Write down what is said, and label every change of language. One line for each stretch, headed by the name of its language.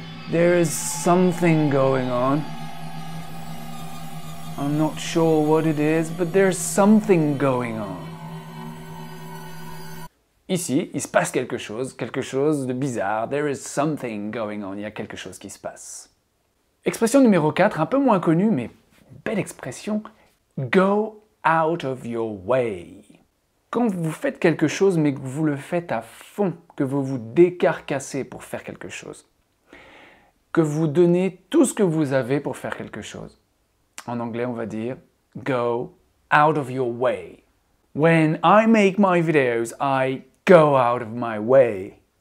English: There is something going on. I'm not sure what it is, but there's something going on.
French: Ici, il se passe quelque chose de bizarre.
English: There is something going on.
French: Il y a quelque chose qui se passe. Expression numéro 4, un peu moins connue, mais belle expression.
English: Go out of your way.
French: Quand vous faites quelque chose, mais que vous le faites à fond, que vous vous décarcassez pour faire quelque chose, que vous donnez tout ce que vous avez pour faire quelque chose. En anglais, on va dire
English: go out of your way. When I make my videos, I go out of my way.